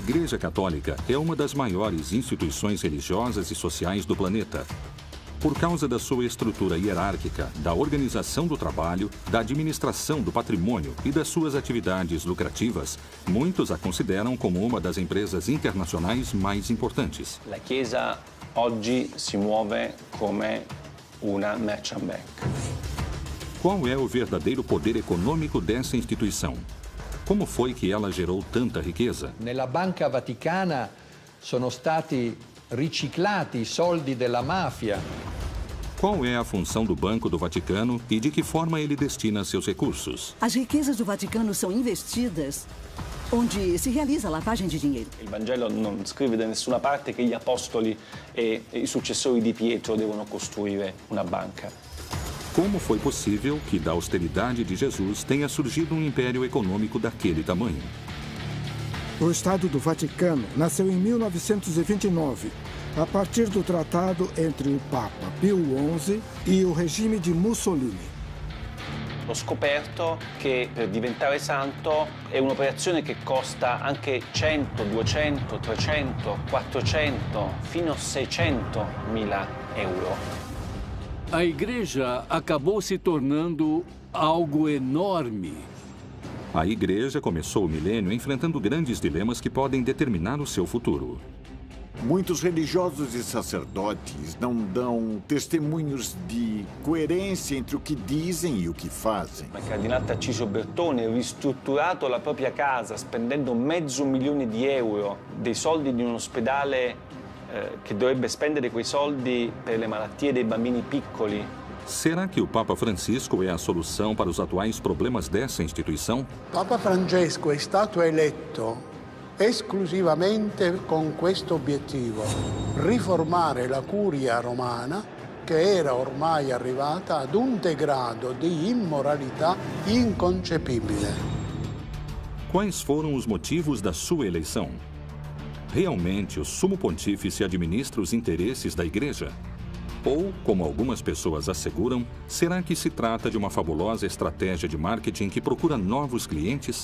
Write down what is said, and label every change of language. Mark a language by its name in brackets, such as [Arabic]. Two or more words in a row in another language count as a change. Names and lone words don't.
[Portuguese] Igreja Católica é uma das maiores instituições religiosas e sociais do planeta. Por causa da sua estrutura hierárquica, da organização do trabalho, da administração do patrimônio e das suas atividades lucrativas, muitos a consideram como uma das empresas internacionais mais importantes. [Italian] La Chiesa oggi si muove come una [English] merchant bank. [Portuguese] Qual é o verdadeiro poder econômico dessa instituição? Como foi que ela gerou tanta riqueza? [Italian] Nella Banca Vaticana sono stati riciclati i soldi della mafia. [Portuguese] Qual é a função do Banco do Vaticano e de que forma ele destina seus recursos? As riquezas do Vaticano são investidas onde se realiza a lavagem de dinheiro. [Italian] Il Vangelo non scrive da nessuna parte che gli apostoli e i successori di Pietro devono costruire una banca. [Portuguese] Como foi possível que da austeridade de Jesus tenha surgido um império econômico daquele tamanho? O Estado do Vaticano nasceu em 1929, a partir do tratado entre o Papa Pio XI e o regime de Mussolini. [Italian] Ho scoperto che per diventare santo è un'operazione che costa anche 100, 200, 300, 400, fino a 600 mila euro. [Portuguese] A igreja acabou se tornando algo enorme. A igreja começou o milênio enfrentando grandes dilemas que podem determinar o seu futuro. Muitos religiosos e sacerdotes não dão testemunhos de coerência entre o que dizem e o que fazem. [Italian] Il cardinale Tarcisio Bertone ha ristrutturato la propria casa spendendo $500.000 dei soldi di un ospedale che dovrebbe spendere quei soldi per le malattie dei bambini piccoli. [Portuguese] Será que o Papa Francisco é a solução para os atuais problemas dessa instituição? [Italian] Papa Francesco è stato eletto esclusivamente con questo obiettivo: riformare la curia romana, che era ormai arrivata ad un degrado di immoralità inconcepibile. [Portuguese] Quais foram os motivos da sua eleição? Realmente o Sumo Pontífice administra os interesses da Igreja? Ou, como algumas pessoas asseguram, será que se trata de uma fabulosa estratégia de marketing que procura novos clientes?